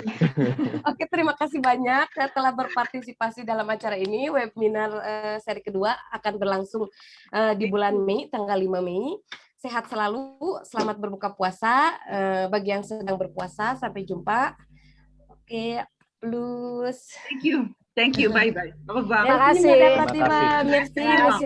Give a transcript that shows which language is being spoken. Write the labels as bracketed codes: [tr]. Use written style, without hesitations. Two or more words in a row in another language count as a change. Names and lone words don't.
[id] Oke, terima kasih banyak telah berpartisipasi dalam acara ini. Webinar seri kedua akan berlangsung di bulan Mei, tanggal 5 Mei. Sehat selalu, selamat berbuka puasa. Bagi yang sedang berpuasa, sampai jumpa. Oke, [fr] plus. [en] Thank you. Bye bye. [fr] Au revoir. [id] Terima kasih. [fr] Merci.